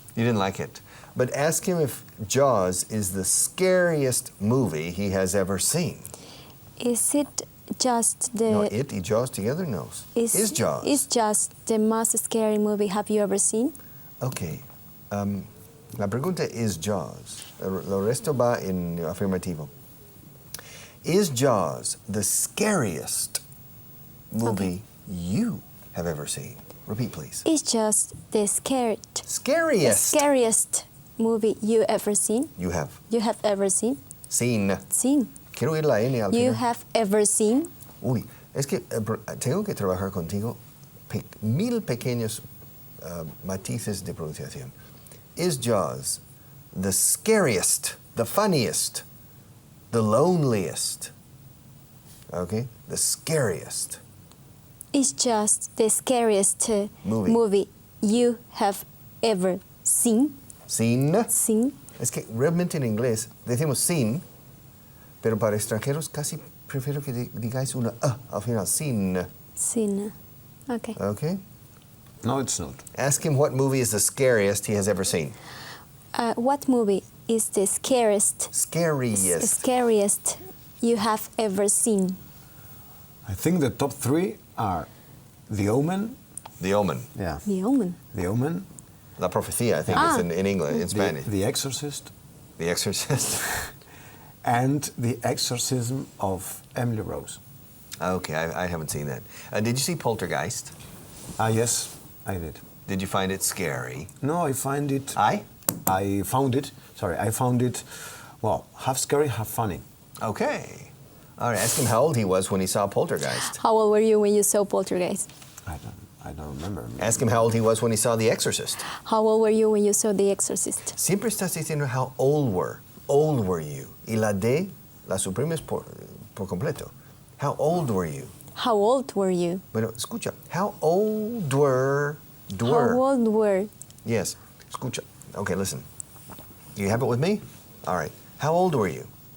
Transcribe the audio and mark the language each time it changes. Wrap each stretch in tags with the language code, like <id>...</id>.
<en>You didn't like it. But ask him if Jaws is the scariest movie he has ever seen. Is it just the... No, it y Jaws together? No. Is Jaws? Is just the most scary movie have you ever seen?</en> <es>Okay. La pregunta es Jaws. Lo resto va en afirmativo.</es> <en>Is Jaws the scariest movie you have ever seen? Repeat, please. It's just the Scariest. scariest movie you ever seen. You have You have ever seen. seen. Seen.</en> <es>Quiero oír la N al</es> <en>You</en> <es>final.</es> <en>have ever seen.</en> <es>Uy, es que tengo que trabajar contigo 1000 pequeños matices de pronunciación.</es> <en>Is Jaws the scariest, the funniest, the loneliest? Okay, the scariest. It's just the scariest Movie. you have ever seen. Seen. Seen.</en> <es>Es que realmente en inglés decimos seen, pero para extranjeros casi prefiero que digáis una al final.</es> <en>Seen. Seen. Okay. Okay. No, it's not. Ask him what movie is the scariest he has ever seen. What movie is the scariest you have ever seen? I think the top three are The Omen. The Omen. Yeah. The Omen. The Omen. La Profecía, I think it's in English, in Spanish. The Exorcist. The Exorcist. And The Exorcism of Emily Rose. Okay, I haven't seen that. Did you see Poltergeist? Yes, I did. Did you find it scary? No, I found it, well, half scary, half funny. Okay. All right, ask him how old he was when he saw Poltergeist. How old were you when you saw Poltergeist? I don't remember. Ask him how old he was when he saw The Exorcist. How old were you when you saw The Exorcist?</en> <es>Siempre estás diciendo</es> <en>how old were you.</en> <es>Y la D la suprimes por completo.</es> <en>How old were you? How old were you?</en> <es>Bueno, escucha.</es> <en>How old were? How old were? Yes.</en> <es>Escucha.</es> <en>Okay, listen. You have it with me? All right. How old were you?</en>